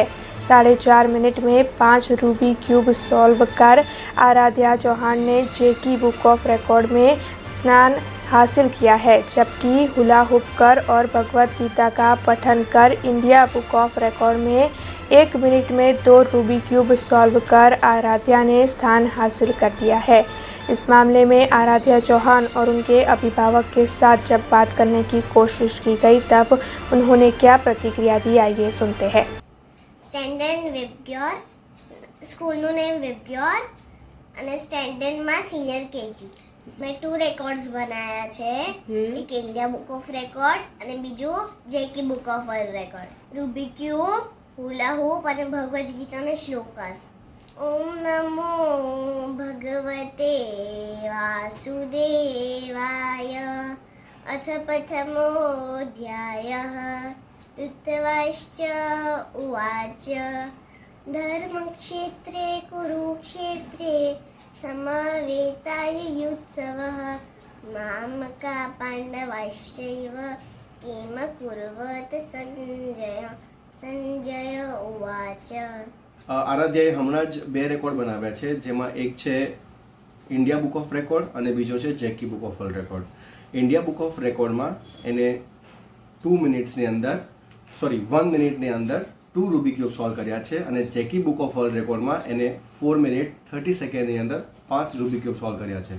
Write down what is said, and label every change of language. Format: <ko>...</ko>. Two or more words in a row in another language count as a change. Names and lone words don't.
<hi>4.5 मिनट में 5 रूबी क्यूब सॉल्व कर आराध्या चौहान ने जेकी बुक ऑफ रिकॉर्ड में स्थान हासिल किया है, जबकि हुला हुप कर और भगवत गीता का पठन कर इंडिया बुक ऑफ रिकॉर्ड में 1 मिनट में 2 रूबी क्यूब सॉल्व कर आराध्या ने स्थान हासिल कर दिया है। इस मामले में आराध्या चौहान और उनके अभिभावक के साथ जब बात करने की कोशिश की गई तब उन्होंने क्या प्रतिक्रिया दी, आइए सुनते हैं।</hi> <gu>સ્ટેન્ડર્ડ વિબગ્યોર, સ્કૂલનું નેમ વિબગ્યોર અને સ્ટેન્ડર્ડમાં</gu> <en>senior KG.</en> <gu>મેં 2 રેકોર્ડ્સ બનાવ્યા છે, એક ઇન્ડિયા બુક ઓફ રેકોર્ડ અને બીજું જેકી બુક ઓફ વર્લ્ડ રેકોર્ડ. રૂબિક ક્યુબ, હુલા હૂપ અને ભગવદ્ ગીતાનો શ્લોકસ.</gu> <sa>ॐ नमो भगवते वासुदेवाय अथ प्रथमोऽध्यायः ऋतवाश्च उवाच धर्मक्षेत्रे कुरुक्षेत्रे समवेतायुत्सवः मामका पाण्डवाश्चैव किम कुर्वत संजय उवाच.</sa> <gu>આરાધ્યાએ હમણાં જ 2 રેકોર્ડ બનાવ્યા છે, જેમાં એક છે ઇન્ડિયા બુક ઓફ રેકોર્ડ અને બીજો છે જેકી બુક ઓફ વર્લ્ડ રેકોર્ડ. ઇન્ડિયા બુક ઓફ રેકોર્ડમાં એને 1 મિનિટની અંદર 2 રૂબિક ક્યુબ સોલ્વ કર્યા છે અને જેકી બુક ઓફ વર્લ્ડ રેકોર્ડમાં એને 4 મિનિટ 30 સેકન્ડની અંદર 5 રૂબિક ક્યુબ સોલ્વ કર્યા છે.</gu>